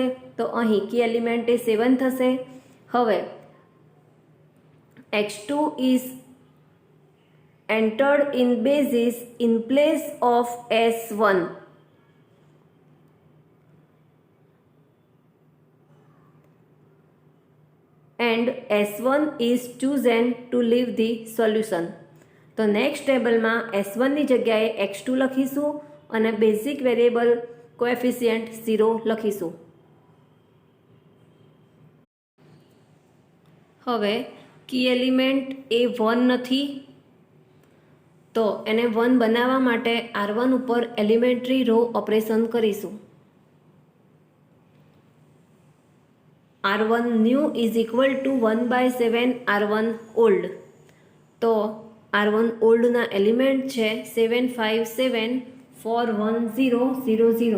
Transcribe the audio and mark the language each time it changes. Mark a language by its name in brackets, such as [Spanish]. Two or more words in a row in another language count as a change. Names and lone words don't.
[Gujarati] તો અહીં [English] key element [Gujarati] એ 7 થશે. [English] હવે x2 is entered in basis in place of S1. And S1 is chosen to leave the solution. [Gujarati] તો નેક્સ્ટ ટેબલમાં S1 ની જગ્યાએ x2 લખીશું અને [English] basic variable coefficient [Gujarati] 0 લખીશું. હવે [English] key element [Gujarati] એ 1 નથી, તો એને 1 બનાવવા માટે R1 ઉપર [English] elementary row operation [Gujarati] કરીશું. [English] R1 new is equal to 1 by 7 R1 old. [Gujarati] તો R1 old ના એલિમેન્ટ છે 7 5 7 4 1 0 0 0.